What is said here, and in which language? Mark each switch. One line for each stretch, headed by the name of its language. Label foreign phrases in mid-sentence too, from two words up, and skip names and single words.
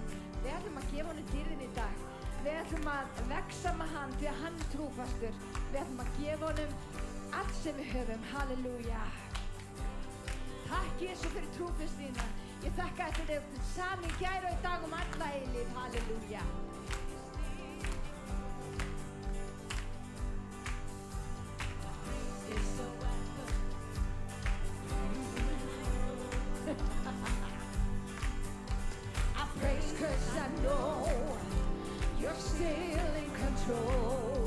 Icelandic: Við ætlum að gefa honum dýrðin í dag. Við ætlum að vexa með hann því að hann trúfastur. Við ætlum að gefa honum allt sem við höfum. Halleluja. Takk Jesú fyrir trúfastina. Ég þakka fyrir þetta sami gær og í dag alla eilífð. Halleluja.
English: Praise 'cause I know you're still in control.